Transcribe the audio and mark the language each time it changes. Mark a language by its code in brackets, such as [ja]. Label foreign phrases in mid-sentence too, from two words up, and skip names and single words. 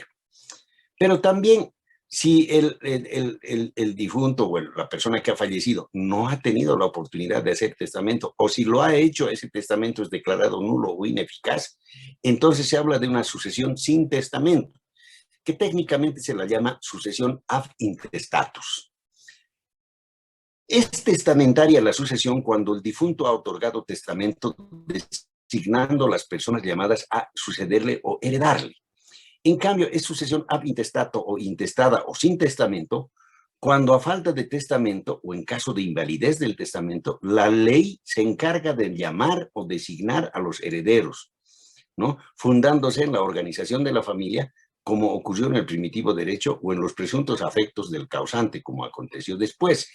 [es] Pero también, si el difunto o la persona que ha fallecido no ha tenido la oportunidad de hacer testamento, o si lo ha hecho, ese testamento es declarado nulo o ineficaz, entonces se habla de una sucesión sin testamento, que técnicamente se la llama sucesión [la] ab intestatus. [es] Es testamentaria la sucesión cuando el difunto ha otorgado testamento designando las personas llamadas a sucederle o heredarle. En cambio, es sucesión [la] ab intestato [es] o intestada o sin testamento cuando a falta de testamento o en caso de invalidez del testamento, la ley se encarga de llamar o designar a los herederos, ¿no? Fundándose en la organización de la familia, como ocurrió en el primitivo derecho o en los presuntos afectos del causante, como aconteció después.